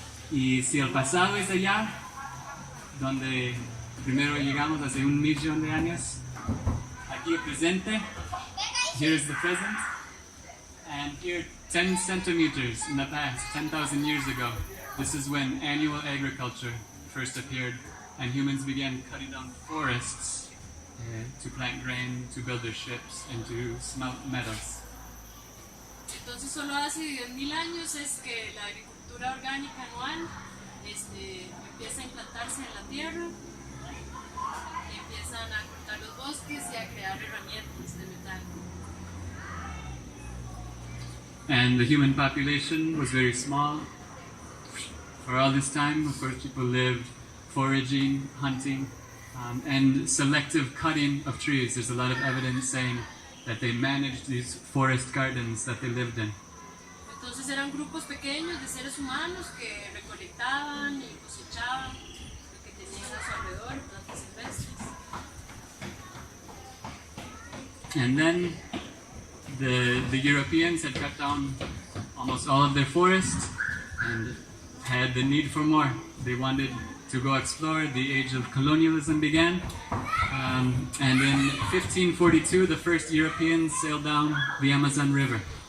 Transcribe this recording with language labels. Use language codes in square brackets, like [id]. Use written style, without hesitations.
[es] Y si el pasado es allá, donde primero llegamos hace 1.000.000 de años, aquí el presente, [en] here's the present, and here 10 centimeters in the past, 10,000 years ago, this is when annual agriculture first appeared and humans began cutting down forests to plant grain, to build their ships, and to smelt metals. [es] Entonces solo hace 10.000 años es que la agricultura orgánica anual empieza a implantarse en la tierra, y empiezan a cortar los bosques y a crear herramientas de metal. [en] And the human population was very small. For all this time, of course, people lived foraging, hunting, and selective cutting of trees. There's a lot of evidence saying that they managed these forest gardens that they lived in. [es] Entonces eran grupos pequeños de seres humanos que recolectaban y cosechaban lo que tenían a su alrededor, plantas silvestres. [en] And then the Europeans had cut down almost all of their forests and had the need for more. They wanted to go explore. The age of colonialism began. And in 1542, the first Europeans sailed down the Amazon River.